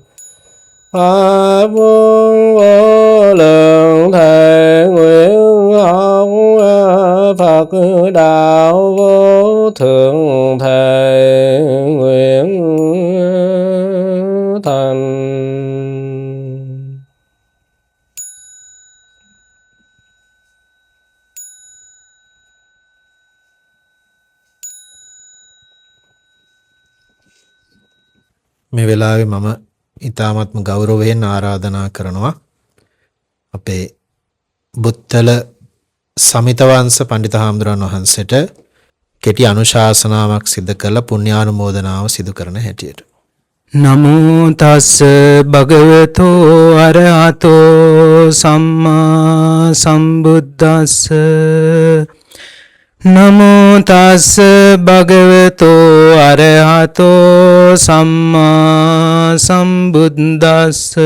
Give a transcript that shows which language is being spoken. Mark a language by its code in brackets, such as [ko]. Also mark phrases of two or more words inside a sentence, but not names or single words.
[vi] Pháp môn vô lượng thể nguyện học Phật đạo vô thượng thể nguyện thành. [si] මේ වෙලාවේ මම ඉතාමත්ම ගෞරවයෙන් ආරාධනා කරනවා අපේ බුත්තල සමිතවංශ පඬිත හාමුදුරන් වහන්සේට කෙටි අනුශාසනාවක් සිදු කරලා පුණ්‍යානුමෝදනාව සිදු කරන හැටියට. [pi] නමෝ තස්ස භගවතෝ අරහතෝ සම්මා සම්බුද්දස්ස. නමෝ තස්ස භගවතෝ අරහතෝ සම්මා සම්බුද්දස්ස.